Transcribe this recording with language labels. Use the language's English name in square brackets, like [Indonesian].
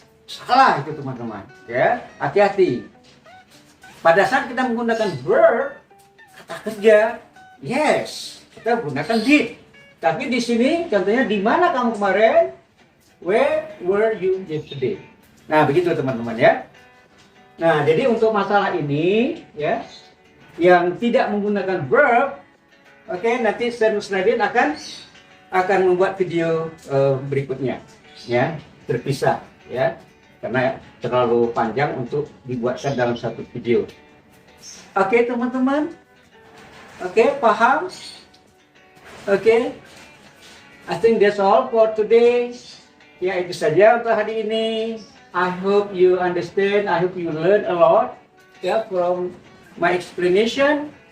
[Indonesian] Salah itu teman-teman. Ya, hati-hati. Pada saat kita menggunakan verb, kata kerja, yes, kita gunakan did. Tapi di sini contohnya di mana kamu kemarin? [English] Where were you yesterday? [Indonesian] Nah, begitu teman-teman ya. Nah, jadi untuk masalah ini ya yang tidak menggunakan verb, oke, nanti Sir Nusradin akan membuat video berikutnya ya, terpisah ya. karena terlalu panjang untuk dibuatkan dalam satu video. Oke teman-teman, oke paham? [English] Oke, I think that's all for today. [Indonesian] Ya itu saja untuk hari ini. [English] I hope you understand, I hope you learn a lot ya from my explanation.